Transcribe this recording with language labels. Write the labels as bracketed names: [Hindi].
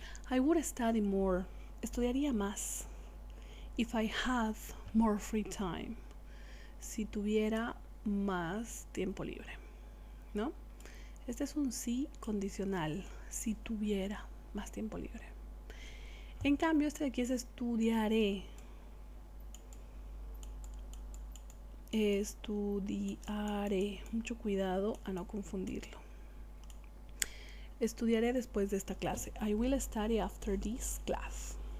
[English] I would study more, [Spanish] estudiaría más. [English] If I had more free time, [Spanish] si tuviera más tiempo libre, ¿no? Este es un sí condicional, si tuviera más tiempo libre. En cambio, este de aquí es estudiaré. Estudiaré. Mucho cuidado a no confundirlo. Estudiaré después de esta clase. [English] I will study after this class.